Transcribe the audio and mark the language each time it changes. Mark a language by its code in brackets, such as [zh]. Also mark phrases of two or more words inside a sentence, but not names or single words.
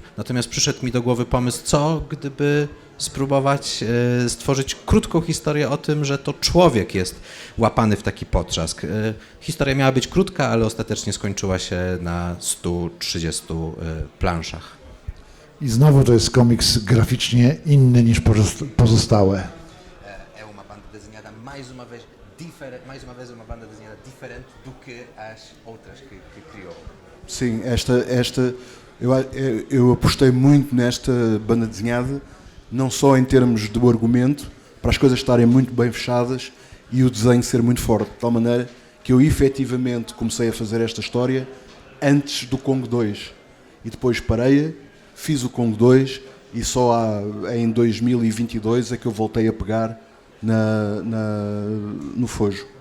[pl] Natomiast przyszedł mi do głowy pomysł, co gdyby spróbować stworzyć krótką historię o tym, że to człowiek jest łapany w taki potrzask. Historia miała być krótka, ale ostatecznie skończyła się na 130 planszach. I znowu to jest komiks graficznie inny niż pozostałe. [pt] É uma banda desenhada mais uma vez uma banda desenhada diferente do que as outras que criou. Sim, eu apostei muito nesta banda desenhada, não só em termos do argumento, para as coisas estarem muito bem fechadas e o desenho ser muito forte, de tal maneira que eu efetivamente comecei a fazer esta história antes do Kong 2 e depois parei, fiz o Kong 2 e só em 2022 é que eu voltei a pegar no Fojo.